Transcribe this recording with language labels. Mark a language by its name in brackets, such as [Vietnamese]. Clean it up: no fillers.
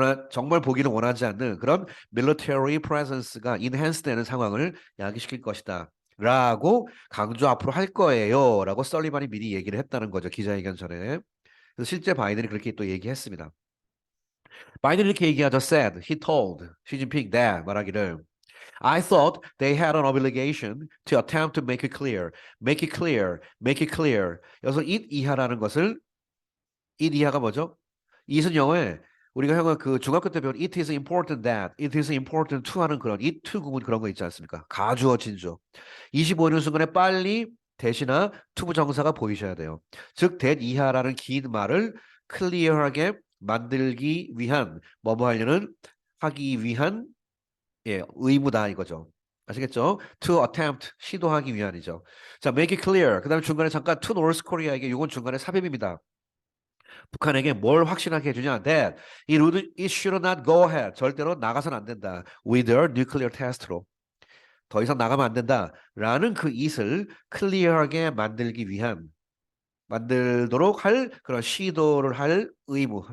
[Korean] 정말 보기를 원하지 않는 그런 military presence가 enhance 되는 상황을 야기시킬 것이다. 라고 강조 앞으로 할 거예요. 라고 설리반이 미리 얘기를 했다는 거죠. 기자회견 전에. 그래서 실제 바이든이 그렇게 또 얘기했습니다. 바이든이 이렇게 얘기하죠. [English] said, he told 시진핑 that [Korean] 말하기를 [English] I thought they had an obligation to attempt to make it clear, make it clear, make it clear. [Korean] 여기서 it 이하라는 것을 it 이하가 뭐죠? it은 영어에 우리가 형은 그 중학교 때 배운 [English] it is important that, it is important to [Korean] 하는 그런 it to 구문 그런 거 있지 않습니까? 가주어 진주어. 25년 순간에 빨리 대시나 투부 정사가 보이셔야 돼요. 즉 that 이하라는 긴 말을 클리어하게 만들기 위한 뭐뭐 하려는 하기 위한 예, 의무다 이거죠. 아시겠죠? To attempt 시도하기 위한이죠. 자, make it clear. 그다음에 중간에 잠깐 [English] to North Korea [Korean] 에게 이건 중간에 삽입입니다. 북한에게 뭘 확신하게 해주냐? [English] That it should not go ahead. [Korean] 절대로 나가선 안 된다. [English] With their nuclear test로. [Korean] 더 이상 나가면 안 된다. 라는 그 it을 클리어하게 만들기 위한 만들도록 할 그런 시도를 할 의무.